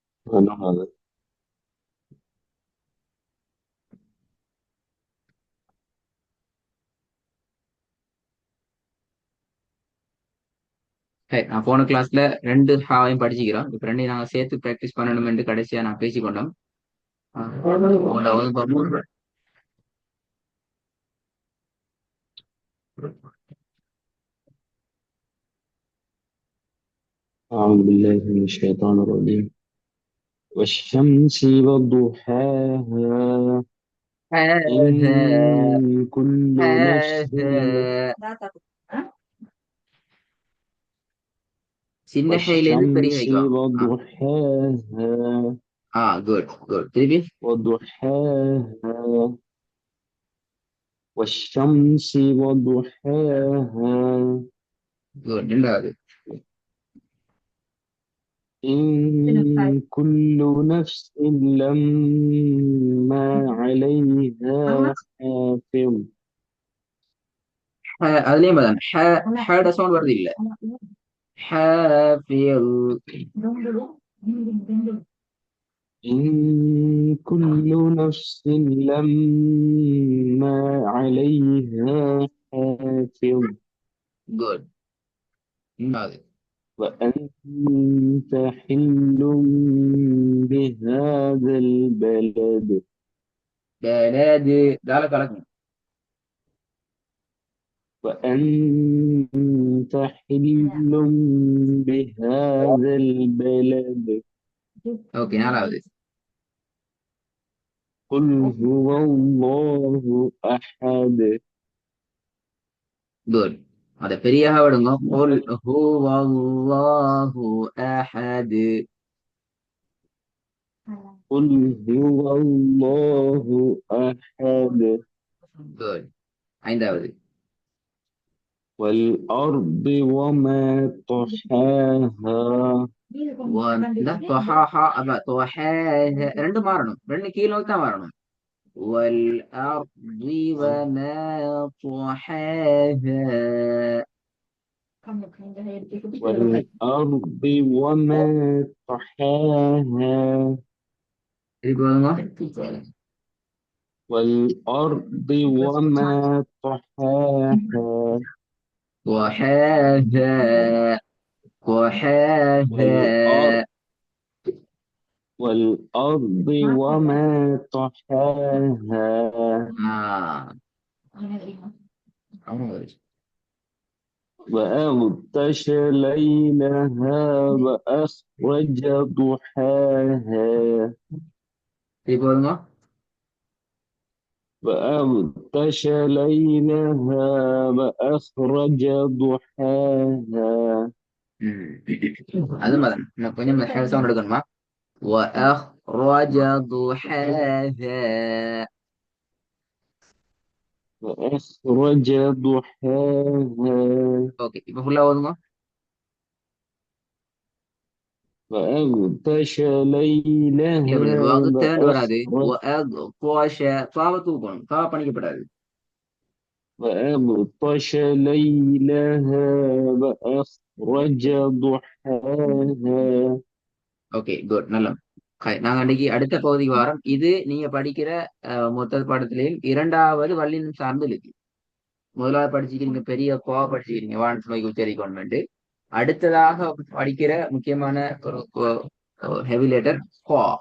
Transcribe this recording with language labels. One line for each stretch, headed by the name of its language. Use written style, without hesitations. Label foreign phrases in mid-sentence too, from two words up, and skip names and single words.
Arabic: أنا هذا.
Tamil: சரி, நான் போன கிளாஸ்ல ரெண்டு ஹாவையும் படிச்சுக்கிறோம். இப்ப ரெண்டையும் நாங்க சேர்த்து பிராக்டிஸ் பண்ணணும் கடைசியா நான் பேசிக்கொண்டோம். உங்களோட வகுப்பு
Arabic: أعوذ بالله من الشيطان الرجيم. والشمس وضحاها هذا إن كل نفس
Tamil: هذا சின்ன ஹைல இருந்து பெரிய
Arabic: والشمس
Tamil: ஹைக்கு வாங்க.
Arabic: وضحاها
English: good good.
Tamil: திருப்பி
Arabic: وضحاها والشمس وضحاها
Tamil: குட். ரெண்டாவது
Arabic: إن كل نفس لما عليها حافظ
Tamil: அதுலயும் பாருங்க ஹேட சவுண்ட் வருது இல்ல.
Arabic: ஹாஃபில். إن كل نفس لما عليها حافظ
Tamil: குட். ரெண்டாவது
Arabic: وأنت حل بهذا البلد
Tamil: بلد தால கலக்கணும்.
Arabic: وأنت حل بهذا البلد
Tamil: ஓகே, நாலாவது
Arabic: قل هو الله أحد
Tamil: குட். அத பெரியாக விடுங்க.
Arabic: قل هو الله أحد. قل هو الله أحد
Tamil: குட். ஐந்தாவது
Arabic: والأرض وما طحاها
Tamil: இந்த தொஹாஹா அப்ப தொஹாஹ ரெண்டு மாறணும். ரெண்டு கீழ் நோக்கி தான் வரணும்.
Arabic: والأرض وما طحاها. والأرض وما طحاها
Tamil: திருப்பி வருங்க.
Arabic: والأرض وما طحاها طحاها والأرض طحاها. والأرض وما طحاها آه. عمري. وأغطش ليلها وأخرج ضحاها
Tamil: திருப்பி வருங்க.
Arabic: وأغطش ليلها وأخرج ضحاها
Tamil: அது மாதிரி நான் கொஞ்சம் ஹேர் சவுண்ட் எடுக்கணுமா.
Arabic: وأخرج ضحاها. وأخرج ضحاها
Tamil: ஓகே, இப்ப ஃபுல்லா ஓதுங்க.
Arabic: وأغطش
Tamil: இல்ல
Arabic: ليلها
Tamil: பிரதர், வகுத்தேன்னு வராது.
Arabic: وأخرج
Tamil: பாவ தூக்கணும். பாவ பண்ணிக்கப்படாது.
Arabic: وأغطش ليلها وأخرج ضحاها
English: okay, good.
Tamil: நல்லா. நாங்க அன்னைக்கு அடுத்த பகுதிக்கு வரோம். இது நீங்க படிக்கிற மொத்த பாடத்திலேயும் இரண்டாவது வல்லினம் சார்ந்து இருக்கு. முதலாவது படிச்சுக்கிறீங்க பெரிய கோ படிச்சுக்கிறீங்க வானத்து நோய்க்கு உச்சரிக்கணும். அடுத்ததாக படிக்கிற முக்கியமான ஒரு
English: heavy letter
Tamil: கோ.